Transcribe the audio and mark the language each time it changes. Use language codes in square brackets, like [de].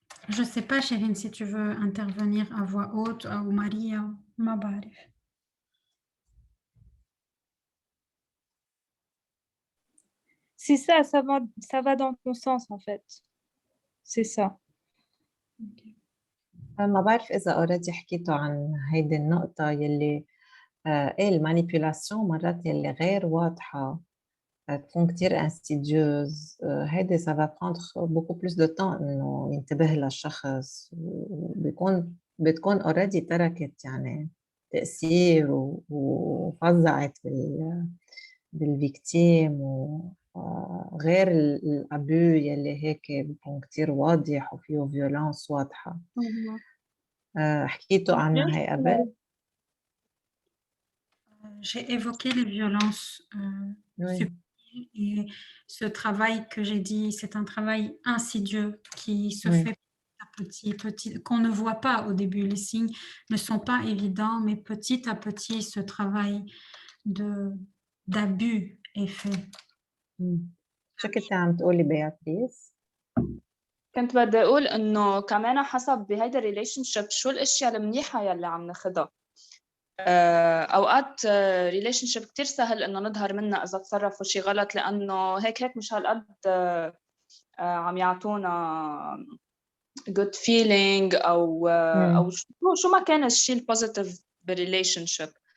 [fr] Je ne sais pas, Chérine, si tu veux intervenir à voix haute ou Maria, [ar] ma barif. [fr] C'est ça, ça va dans ton sens en fait. C'est ça. [ar] ما بعرف إذا أوريدي حكيتوا عن هيدي النقطة يلي إيه المانيبيولاسيون مرات يلي غير واضحة تكون كتير انستيديوز. هيدي [fr] ça va prendre beaucoup plus de temps [ar] إنه ينتبه للشخص، بتكون أوريدي تركت يعني تأثير وفزعت بالفيكتيم، غير الأبو يلي هيك بيكون كتير واضح وفيه فيولانس واضحة. حكيتوا عنها هي قبل؟ [fr] J'ai évoqué les violences subtiles et ce travail que j'ai dit, c'est un travail insidieux qui se fait petit à petit, qu'on ne voit pas au début. Les signes ne sont pas évidents, mais petit à petit, ce travail d'abus est fait. [ar] شو كنت عم تقولي بياتريس؟ كنت بدي أقول إنه كمان حسب بهيدا الريليشن شيب شو الأشياء المنيحة يلي عم ناخدها. اوقات ريليشن شيب كتير سهل انه نظهر منها اذا تصرفوا شيء غلط، لانه هيك مش هالقد عم يعطونا [en] good feeling [ar] او شو ما كان الشيء البوزيتيف بالريليشن شيب.